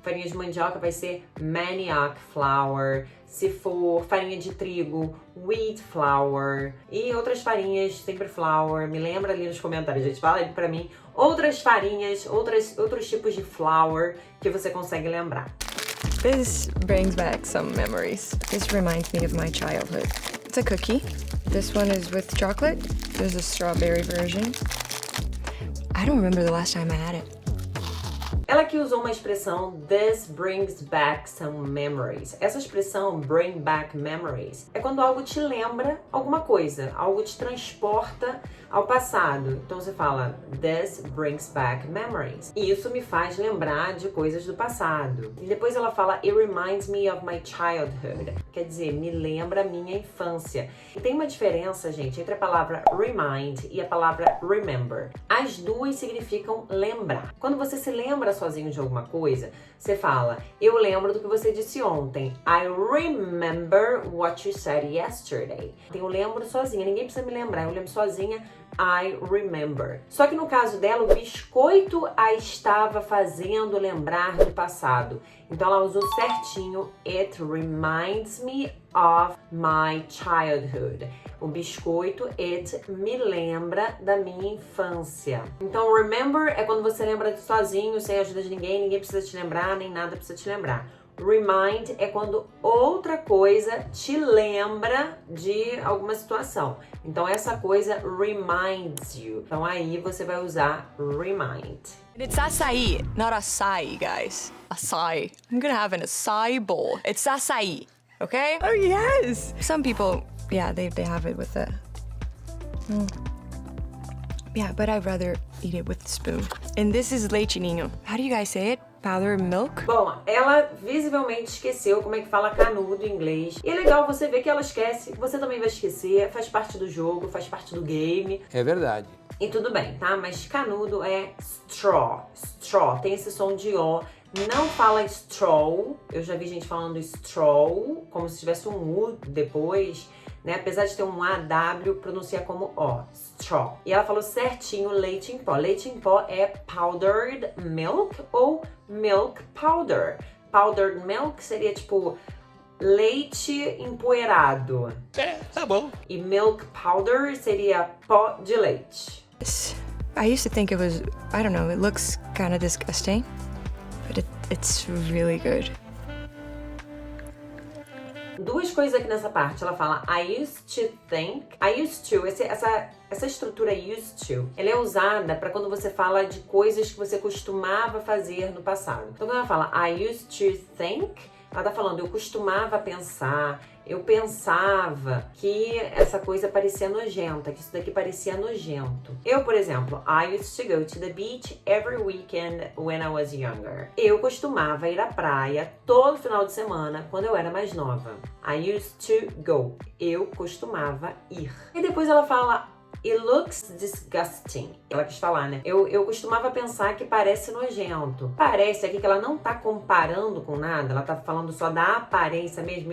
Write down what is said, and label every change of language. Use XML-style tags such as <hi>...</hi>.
<pt>Farinha de mandioca vai ser manioc flour. Se for farinha de trigo, wheat flour. E outras farinhas, sempre flour. Me lembra ali nos comentários, gente. Fala aí pra mim outras farinhas, outros tipos de flour que você consegue lembrar.</pt> <en>This brings back some memories. This reminds me of my childhood. It's a cookie. This one is with chocolate. There's a strawberry version. I don't remember the last time I had it.</en> <pt>Ela que usou uma expressão</pt> <en>this brings back some memories.</en> <pt>Essa expressão</pt> <en>bring back memories</en> <pt>é quando algo te lembra alguma coisa, algo te transporta ao passado. Então você fala</pt> <en>this brings back memories.</en> <pt>E isso me faz lembrar de coisas do passado. E depois ela fala</pt> <en>it reminds me of my childhood.</en> <pt>Quer dizer, me lembra a minha infância. E tem uma diferença, gente, entre a palavra remind e a palavra remember. As duas significam lembrar. Quando você se lembra sozinho de alguma coisa, você fala, eu lembro do que você disse ontem.</pt> <en>I remember what you said yesterday.</en> <pt>Eu lembro sozinha, ninguém precisa me lembrar, eu lembro sozinha.</pt> <en>I remember.</en> <pt>Só que no caso dela, o biscoito a estava fazendo lembrar do passado. Então ela usou certinho.</pt> <en>It reminds me of my childhood.</en> <pt>O biscoito, it me lembra da minha infância. Então remember é quando você lembra sozinho, sem a ajuda de ninguém, ninguém precisa te lembrar, nem nada precisa te lembrar. Remind é quando outra coisa te lembra de alguma situação. Então essa coisa</pt> <en>reminds you.</en> <pt>Então aí você vai usar remind.</pt> <en>It's açaí, not açaí, guys. Açaí. I'm gonna have an açaí bowl. It's açaí, okay? Oh, yes! Some people, yeah, they have it with the... Yeah, but I'd rather eat it with a spoon. And this is leite ninho. How do you guys say it? Powdered milk?</en> <pt>Bom, ela visivelmente esqueceu como é que fala canudo em inglês. E é legal você ver que ela esquece, você também vai esquecer, faz parte do jogo, faz parte do game. É verdade. E tudo bem, tá? Mas canudo é straw. Straw, tem esse som de O. Não fala straw. Eu já vi gente falando straw, como se tivesse um U depois, né? Apesar de ter um AW, pronuncia como O. Straw. E ela falou certinho leite em pó. Leite em pó é powdered milk ou milk powder. Powdered milk seria tipo leite empoeirado. É, tá bom. E milk powder seria pó de leite.</pt> <en>I used to think it was, I don't know, it looks kind of disgusting, but it's really good.</en> <pt>Duas coisas aqui nessa parte, ela fala</pt> <en>I used to think, I used to,</en> <pt>essa estrutura used to, ela é usada para quando você fala de coisas que você costumava fazer no passado. Então quando ela fala</pt> <en>I used to think,</en> <pt>ela tá falando eu costumava pensar, eu pensava que essa coisa parecia nojenta, que isso daqui parecia nojento. Eu, por exemplo,</pt> <en>I used to go to the beach every weekend when I was younger.</en> <pt>Eu costumava ir à praia todo final de semana quando eu era mais nova.</pt> <en>I used to go.</en> <pt>Eu costumava ir. E depois ela fala</pt> <en>It looks disgusting.</en> <pt>Ela quis falar, né? Eu costumava pensar que parece nojento. Parece aqui que ela não tá comparando com nada, ela tá falando só da aparência mesmo.</pt>